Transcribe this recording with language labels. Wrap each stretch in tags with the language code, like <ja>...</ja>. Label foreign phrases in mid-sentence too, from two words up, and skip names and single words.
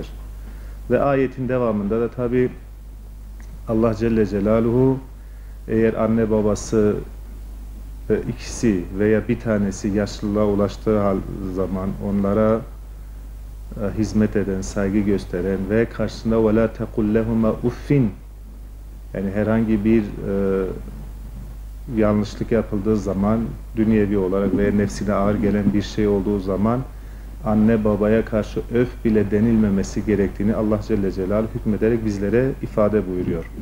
<tr>Ve ayetin devamında da tabi Allah Celle Celaluhu eğer anne babası ikisi veya bir tanesi yaşlılığa ulaştığı zaman onlara hizmet eden, saygı gösteren ve karşısında</tr> <ar>وَلَا تَقُلْ لَهُمَا</ar> <tr>uffin yani herhangi bir yanlışlık yapıldığı zaman dünyevi olarak veya nefsine ağır gelen bir şey olduğu zaman anne babaya karşı öf bile denilmemesi gerektiğini Allah Celle Celaluhu hükmederek bizlere ifade buyuruyor.</tr>